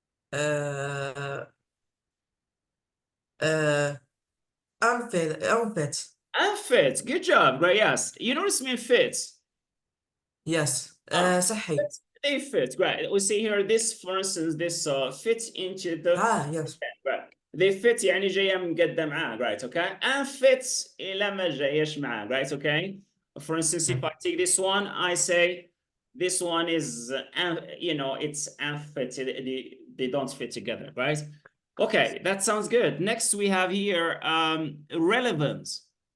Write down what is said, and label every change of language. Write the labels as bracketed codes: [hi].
[en] Uh, uh, unfit. Unfit. Good job, great. Yes. You notice me fit. Yes. صحي. They fit, right? We see here this, for instance, this fits into the yes. right. They fit [ar] يعني جاية مقدم معاه, right? [en] Okay. And fits [ar] إلى ما جايش معاه, right? [en] Okay. For instance, if I take this one, I say this one is, you know, it's unfit. They don't fit together, right? Okay, that sounds good. Next, we have here relevance.